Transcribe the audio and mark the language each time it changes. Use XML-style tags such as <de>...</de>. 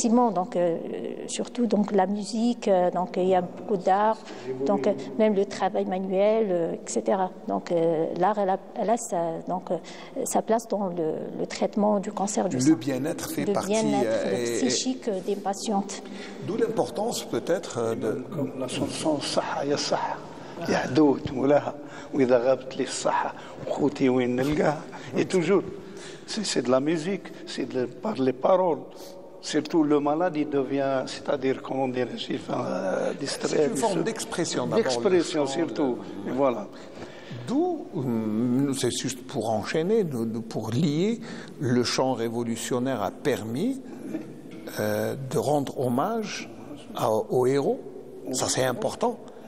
<fr>Donc, surtout donc, la musique, donc, il y a beaucoup d'art, donc, même le travail manuel, etc. Donc l'art, elle a sa place dans le traitement du cancer du sang. Le bien-être fait partie... Le bien-être psychique des patientes. D'où l'importance peut-être de... Comme la chanson « Saha ya Saha ».</fr> <ar>يعدوت مولاها وإذا غابت لي الصحة وخوتي وين نلقاها.</ar> <fr>Et toujours, c'est de la musique, c'est par les paroles. Surtout le malade, il devient, c'est-à-dire, comment dire, distrait. C'est une forme d'expression d'abord. D'expression surtout, et voilà. D'où, c'est juste pour enchaîner, pour lier, le chant révolutionnaire a permis de rendre hommage aux héros. Ça, c'est important.</fr>